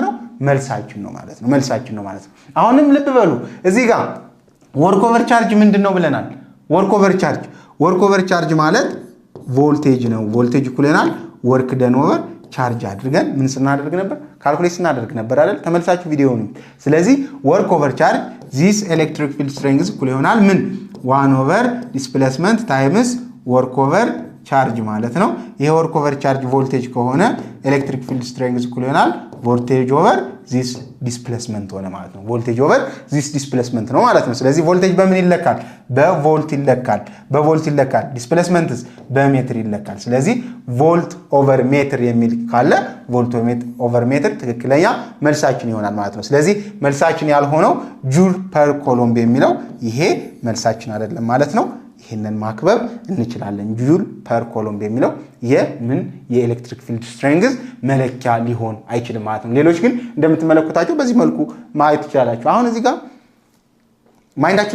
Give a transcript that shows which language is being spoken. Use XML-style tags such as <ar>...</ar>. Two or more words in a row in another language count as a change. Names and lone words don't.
<am>ነው መልሳችን ነው ማለት ነው አሁንም ልብ በሉ እዚህ ጋር</am> <en>work over charge</en> <am>ምንድነው ብለናል</am> <en>work over charge</en> <am>ማለት ቮልቴጅ ነው ቮልቴጅ ኩለናል</am> <en>work done over charge</en> <am>አድርገን ምን ስናደርግ ነበር ካልኩሌት ስናደርግ ነበር አይደል ተመልሳችሁ ቪዲዮውን ስለዚህ</am> <en>work over charge this electric field strength</en> <am>እኩል ይሆናል ምን</am> <en>1 over displacement times work over charge</en> <am>ማለት ነው ይሄ</am> <en>work over charge</en> <am>ቮልቴጅ ከሆነ</am> <en>electric field strength</en> <am>እኩል ይሆናል</am> <en>voltage over this displacement</en> <am>ሆነ ማለት ነው</am> <en>voltage over this displacement</en> <am>ነው ማለት ነው ስለዚህ ቮልቴጅ በምን ይለካል በቮልት ይለካል displacementስ በሜትር ይለካል ስለዚህ</am> <en>volt over meter</en> <am>የሚል ካለ</am> <en>volt over meter</en> <am>ትክክለኛ መልሳችን ይሆናል ማለት ነው ስለዚህ መልሳችን ያልሆነው</am> <en>joule per coulomb</en> <am>የሚለው ይሄ መልሳችን አይደለም ማለት ነው ይሄንን ማክበብ እንችላለን</am> <en>joule per coulomb</en> <am>የሚለው</am> <en>electric field strength</en> <am>መለኪያ ሊሆን አይችልም ማለት ነው ሌሎች ግን እንደምትመለከቷቸው በዚህ መልኩ ማየት ይችላልላችሁ አሁን እዚህ ጋር ማይንዳችሁን</am>